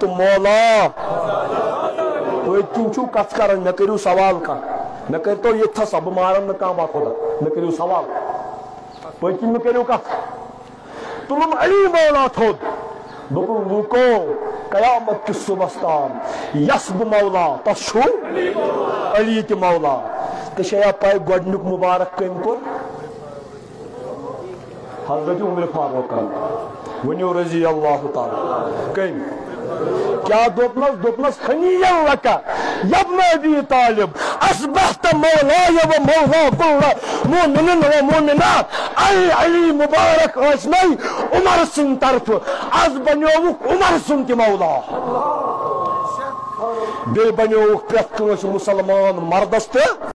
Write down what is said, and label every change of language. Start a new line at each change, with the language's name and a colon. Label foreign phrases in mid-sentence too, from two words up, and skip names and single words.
Kashmiri: مولا تُہۍ کِنۍ چھُو کتھ کران مےٚ کٔرِو سوال کانٛہہ مےٚ کٔرۍتو ییٚتھس بہٕ مارن نہٕ کانٛہہ باخۄدا مےٚ کٔرِو سوال پٔتۍ کِنۍ مےٚ کٔرِو کتھ تُلُم علی مولا تھوٚد دوٚپُن لوٗکو قیامت کِس صُبحس تام یس بہٕ مولا تس چھُ علی تہِ مولا تہٕ چھےٚ پاے گۄڈنیُک مُبارک کٔمۍ کوٚر حضرت عمر فاروقن ؤنِو
Arabic: رضی اللہ تعالیٰ
Kashmiri: کٔمۍ کیا دوٚپنس
Arabic: ہنیئا لکا یبن ابی طالب اصبحت مولاي و مولا كل مؤمن و مؤمنات
Kashmiri: اے علی مبارک ٲسنَے عمر سٕنٛدِ طرفہٕ آز بنیووُکھ عمر سُنٛد تہِ مولا بیٚیہِ بنیووُکھ پرٛٮ۪تھ کٲنٛسہِ مُسلمان مردس تہِ